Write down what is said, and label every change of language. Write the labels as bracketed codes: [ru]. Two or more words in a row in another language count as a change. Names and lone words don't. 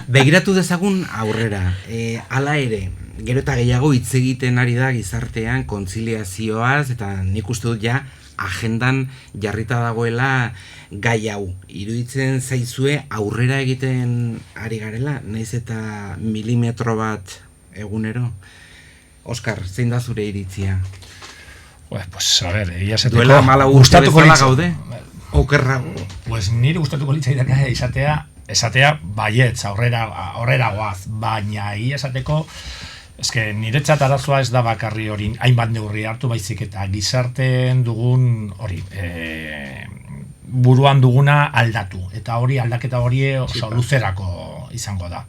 [eu] Begiratu dezagun aurrera. Hala ere, gero eta gehiago hitz egiten ari da gizartean kontziliazioaz, eta nik uste dut ja agendan jarrita dagoela gai hau. Iruditzen zaizue aurrera egiten ari garela, naiz eta milimetro bat egunero. Oskar, zein da zure iritzia? [es] Pues, a ver, ya se [eu] duela mala urte bezala gaude? Okerrago? Pues nire gustatuko litzaidake esatea baietz, aurrera goaz, baina esateko, eske niretzat arazoa ez da bakarri hori, hainbat neurri hartu baizik eta gizarteen dugun hori, buruan duguna aldatu, eta hori aldaketa hori luzerako izango da.